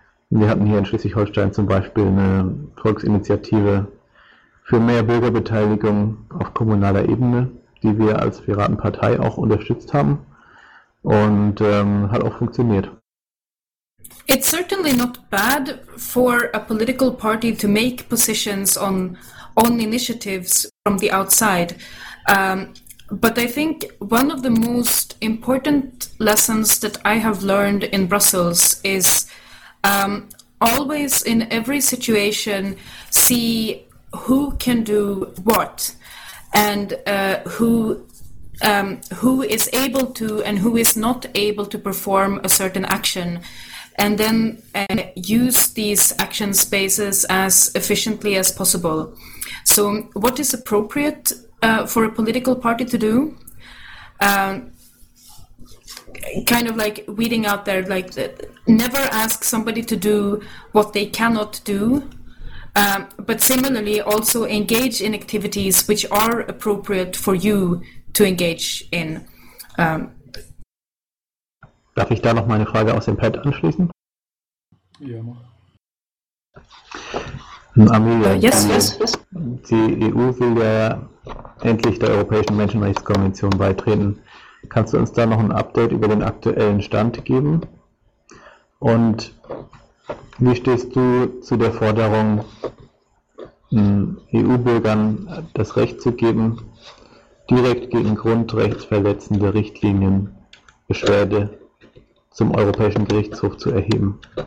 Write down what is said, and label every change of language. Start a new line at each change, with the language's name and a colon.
German: Wir hatten hier in Schleswig-Holstein zum Beispiel eine Volksinitiative für mehr Bürgerbeteiligung auf kommunaler Ebene, die wir als Piratenpartei auch unterstützt haben und hat auch funktioniert.
English: It's certainly not bad for a political party to make positions on initiatives from the outside. But I think one of the most important lessons that I have learned in Brussels is always in every situation see who can do what and who is able to and who is not able to perform a certain action and then use these action spaces as efficiently as possible. So what is appropriate for a political party to do? Kind of like weeding out there, like never ask somebody to do what they cannot do, but similarly also engage in activities which are appropriate for you to engage in.
German: Darf ich da noch meine Frage aus dem Pad anschließen? Ja, mach. Amelia,
English: yes.
German: Die EU will ja endlich der Europäischen Menschenrechtskonvention beitreten. Kannst du uns da noch ein Update über den aktuellen Stand geben? Und wie stehst du zu der Forderung, EU-Bürgern das Recht zu geben, direkt gegen grundrechtsverletzende Richtlinien Beschwerde zum Europäischen Gerichtshof zu erheben?